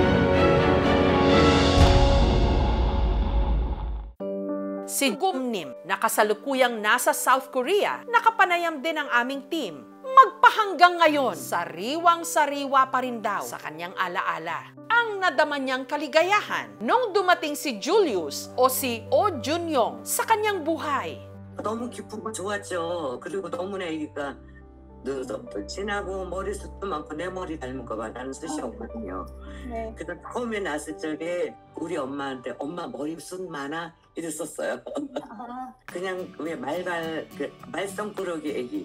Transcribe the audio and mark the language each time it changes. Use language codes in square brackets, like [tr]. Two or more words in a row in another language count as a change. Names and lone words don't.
[tl] Si Gumnim, na kasalukuyang nasa South Korea, nakapanayam din ang aming team. Magpahanggang ngayon, sariwang-sariwa pa rin daw sa kanyang alaala ang nadama niyang kaligayahan nung dumating si Julius o si O Junyong sa kanyang buhay. [ko] 너무 기쁘고 좋았죠. 그리고 너무나 애기가 눈썹도 진하고 머리숱도 많고 내 머리 닮은 거 봐. 나는 숱이 없거든요. 네. 그래서 처음에 났을 적에 우리 엄마한테 엄마 머리숱 많아? 이랬었어요. 그냥 왜 말썽꾸러기 애기.